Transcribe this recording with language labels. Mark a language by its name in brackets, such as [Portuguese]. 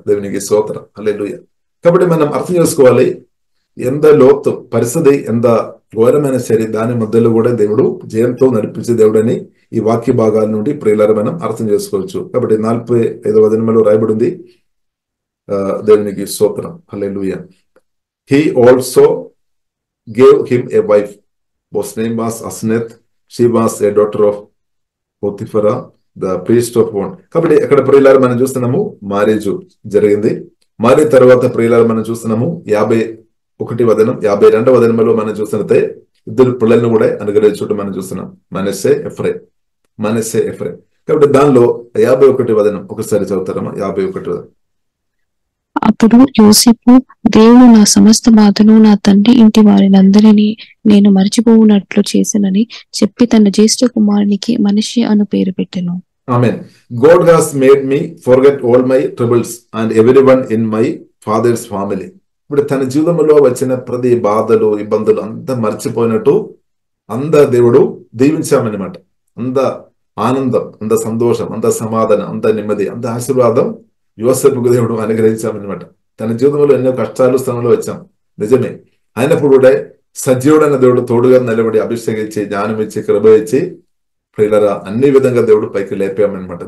[Telugu] దేవునికి స్తోత్రం, హల్లెలూయా. కాబట్టి మనం అర్థం చేసుకోవాలి, ఎంత లోతు పరిస్థితి, ఎంత ఘోరమైన శరీరం, దాని మధ్యలో కూడా దేవుడు జయంతో నడిపించే దేవుడని ఈ వాక్య భాగాల నుండి ప్రియులారా మనం అర్థం చేసుకోవచ్చు. కాబట్టి 45వ వచనంలో రాయబడి ఉంది, దేవునికి స్తోత్రం, హల్లెలూయా. [English] He also gave him a wife, whose name was Asnath. She was a daughter of Potiphera, the priest of On. [Telugu] కాబట్టి అక్కడ ప్రియులారా మనం చూస్తున్నాము మ్యారేజ్ జరిగింది. మారిన తర్వాత ప్రియులారా మనం చూస్తున్నాము 51వ వచనం 52వ వచనంలో మనం చూస్తున్నట్టే ఇద్దరు పిల్లలను కూడా అనుగ్రహించుకుంటూ మనం చూస్తున్నాం, మనస్సే ఎఫ్రైం. కాబట్టి దానిలో 51వ వచనం ఒకసారి చదువుతారమ్మా. 51వ వచనం. అప్పుడు యోసేపు, దేవుడు నా సమస్త బాధను నా తండ్రి ఇంటి వారినందరినీ నేను మర్చిపోవునట్లు చేసినని చెప్పి తన జ్యేష్ఠ కుమారునికి మనష్షే అను పేరు పెట్టెను. ఆమేన్. [English] God has made me forget all my troubles and everyone in my father's family. [Telugu] ఇప్పుడు తన జీవితంలో వచ్చిన ప్రతి బాధలు, ఇబ్బందులు అంతా మర్చిపోయినట్టు అంత దేవుడు దీవించామన్నమాట. అంత ఆనందం, అంత సంతోషం, అంత సమాధానం, అంత నెమ్మది, అంత ఆశీర్వాదం యోసేపుకు దేవుడు అనుగ్రహించామన్నమాట. తన జీవితంలో ఎన్నో కష్టాలు స్థానంలో వచ్చాం నిజమే, అయినప్పుడు కూడా సజీవుడైన దేవుడు తోడుగా నిలబడి అభిషేకించి, జ్ఞానం ఇచ్చి, కృప ఇచ్చి ప్రియులారా అన్ని విధంగా దేవుడు పైకి లేపామన్నమాట.